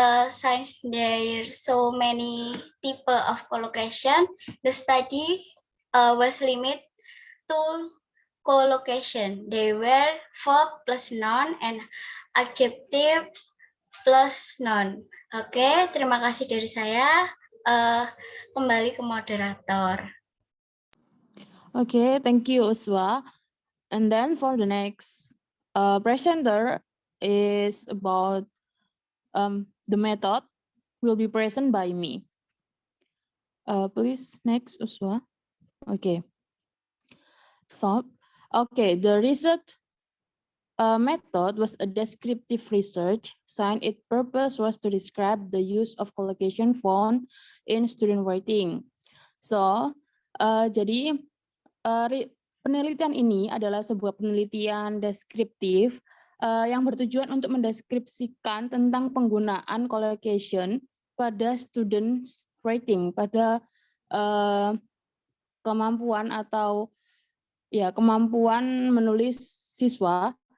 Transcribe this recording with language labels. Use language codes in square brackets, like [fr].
[en] Since there are so many type of collocation, the study was limited to collocation. They were verb plus noun and adjective plus noun. [id] Oke, terima kasih dari saya. Kembali ke moderator. [en] Okay, thank you, Uswa. And then for the next presenter is about the method will be present by me. Please, next, Uswa. Okay. Stop. Okay, the research method was a descriptive research. Its purpose was to describe the use of collocation found in student writing. [id] So, jadi penelitian ini adalah sebuah penelitian deskriptif yang bertujuan untuk mendeskripsikan tentang penggunaan collocation pada students writing, pada kemampuan atau kemampuan menulis siswa.